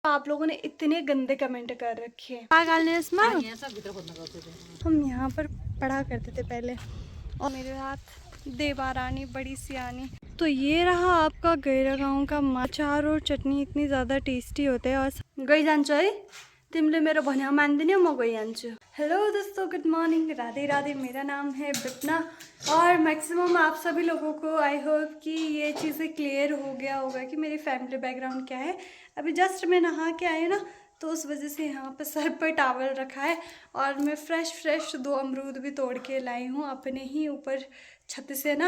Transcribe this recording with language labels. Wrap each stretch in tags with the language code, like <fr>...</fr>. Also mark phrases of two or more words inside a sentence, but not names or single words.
<hi>आप लोगों ने इतने गंदे कमेंट कर रखे हैं। हम यहाँ पर पढ़ा करते थे पहले और मेरे साथ देवा रानी बड़ी सियानी। तो ये रहा आपका गैरा गाँव का अचार और चटनी इतनी ज़्यादा टेस्टी होते हैं।</hi> <ne>और गई जान्छु है तिमीले मेरो भन्या मान्दिनौ म गइहाल्छु।</ne> <hi>हेलो दोस्तों,</hi> <en>good morning,</en> <hi>राधे राधे। मेरा नाम है विपना और मैक्सिमम आप सभी लोगों को</hi> <en>I hope</en> <hi>कि ये चीज़ें क्लियर हो गया होगा कि मेरी फैमिली बैकग्राउंड क्या है। अभी जस्ट मैं नहा के आई ना, तो उस वजह से यहाँ पर सर पर टॉवल रखा है और मैं फ्रेश 2 अमरूद भी तोड़ के लाई हूँ अपने ही ऊपर छत से ना।</hi>